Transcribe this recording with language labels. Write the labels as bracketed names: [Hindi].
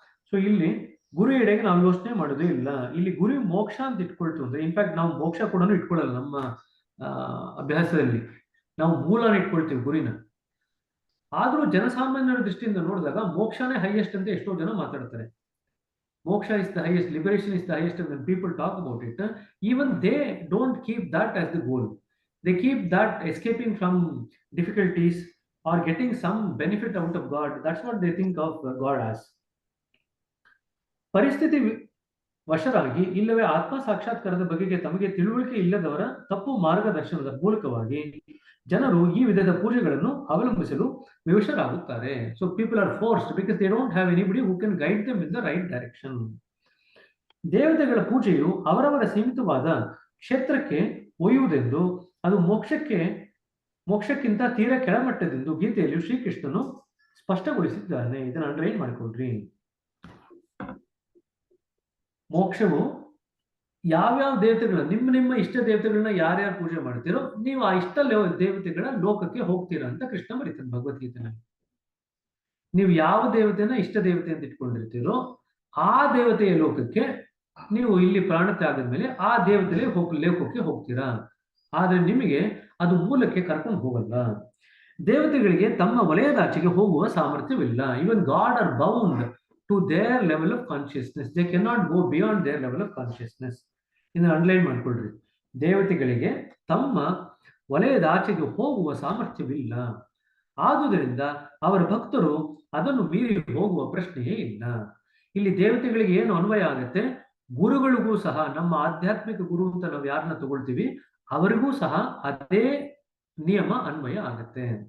[Kannada] So ಇಲ್ಲಿ ಗುರಿ ಎಡೆಗೆ ನಾವು ಯೋಚನೆ ಮಾಡೋದೇ ಇಲ್ಲ. ಇಲ್ಲಿ ಗುರಿ ಮೋಕ್ಷ ಅಂತ ಇಟ್ಕೊಳ್ತು ಅಂದ್ರೆ ಇನ್ಫ್ಯಾಕ್ಟ್ ನಾವು ಮೋಕ್ಷ ಕೂಡ ಇಟ್ಕೊಳ್ಳಲ್ಲ ನಮ್ಮ ಅಭ್ಯಾಸದಲ್ಲಿ. ನಾವು ಮೂಲನ ಇಟ್ಕೊಳ್ತೀವಿ ಗುರಿನ. ಆದ್ರೂ ಜನಸಾಮಾನ್ಯರ ದೃಷ್ಟಿಯಿಂದ ನೋಡಿದಾಗ ಮೋಕ್ಷನೇ ಹೈಯೆಸ್ಟ್ ಅಂತ ಎಷ್ಟೋ ಜನ ಮಾತಾಡ್ತಾರೆ. [English] Moksha is the highest, liberation is the highest, and when people talk about it, even they don't keep that as the goal. They keep that escaping from difficulties or getting some benefit out of God. That's what they think of God as. [Kannada] ಪರಿಸ್ಥಿತಿ ವಶರಾಗಿ ಇಲ್ಲವೇ ಆತ್ಮ ಸಾಕ್ಷಾತ್ಕಾರದ ಬಗೆಗೆ ತಮಗೆ ತಿಳುವಳಿಕೆ ಇಲ್ಲದವರ ತಪ್ಪು ಮಾರ್ಗದರ್ಶನದ ಮೂಲಕವಾಗಿ ಜನರು ಈ ವಿಧದ ಪೂಜೆಗಳನ್ನು ಅವಲಂಬಿಸಲು ವಿವಶರಾಗುತ್ತಾರೆ. [English] So people are forced because they don't have anybody who can guide them in the right direction. [Kannada] ದೇವತೆಗಳ ಪೂಜೆಯು ಅವರವರ ಸೀಮಿತವಾದ ಕ್ಷೇತ್ರಕ್ಕೆ ಒಯ್ಯುವುದೆಂದು, ಅದು ಮೋಕ್ಷಕ್ಕಿಂತ ತೀರಾ ಕೆಳಮಟ್ಟದೆಂದು ಗೀತೆಯಲ್ಲಿ ಶ್ರೀಕೃಷ್ಣನು ಸ್ಪಷ್ಟಗೊಳಿಸಿದ್ದಾನೆ. ಇದನ್ನು ಅಂಡರ್ಲೈನ್ ಮಾಡಿಕೊಳ್ರಿ. ಮೋಕ್ಷವು ಯಾವ್ಯಾವ ದೇವತೆಗಳ ನಿಮ್ಮ ಇಷ್ಟ ದೇವತೆಗಳನ್ನ ಯಾರ್ಯಾರು ಪೂಜೆ ಮಾಡ್ತೀರೋ ನೀವು ಆ ಇಷ್ಟ ದೇವತೆಗಳ ಲೋಕಕ್ಕೆ ಹೋಗ್ತೀರಾ ಅಂತ ಕೃಷ್ಣ ಬರೀತಾನೆ ಭಗವದ್ಗೀತೆನಲ್ಲಿ. ನೀವು ಯಾವ ದೇವತೆನ ಇಷ್ಟ ದೇವತೆ ಅಂತ ಇಟ್ಕೊಂಡಿರ್ತೀರೋ ಆ ದೇವತೆಯ ಲೋಕಕ್ಕೆ ನೀವು ಇಲ್ಲಿ ಪ್ರಾಣ ತ್ಯಾಗದ ಮೇಲೆ ಆ ದೇವತೆಯ ಲೋಕಕ್ಕೆ ಹೋಗ್ತೀರಾ. ಆದ್ರೆ ನಿಮಗೆ ಅದು ಮೂಲಕ್ಕೆ ಕರ್ಕೊಂಡು ಹೋಗಲ್ಲ. ದೇವತೆಗಳಿಗೆ ತಮ್ಮ ವಲಯದಾಚೆಗೆ ಹೋಗುವ ಸಾಮರ್ಥ್ಯವಿಲ್ಲ. [English] Even god are bound to their level of consciousness. They cannot go beyond their level of consciousness. [Kannada] ಇದನ್ನು ಅಂಡರ್ಲೈನ್ ಮಾಡ್ಕೊಳ್ರಿ. ದೇವತೆಗಳಿಗೆ ತಮ್ಮ ವಲಯದ ಆಚೆಗೆ ಹೋಗುವ ಸಾಮರ್ಥ್ಯವಿಲ್ಲ. ಆದುದರಿಂದ ಅವರ ಭಕ್ತರು ಅದನ್ನು ಮೀರಿ ಹೋಗುವ ಪ್ರಶ್ನೆಯೇ ಇಲ್ಲ. ಇಲ್ಲಿ ದೇವತೆಗಳಿಗೆ ಏನು ಅನ್ವಯ ಆಗುತ್ತೆ, ಗುರುಗಳಿಗೂ ಸಹ ನಮ್ಮ ಆಧ್ಯಾತ್ಮಿಕ ಗುರು ಅಂತ ನಾವು ಯಾರನ್ನ ತಗೊಳ್ತೀವಿ ಅವರಿಗೂ ಸಹ ಅದೇ ನಿಯಮ ಅನ್ವಯ ಆಗುತ್ತೆ.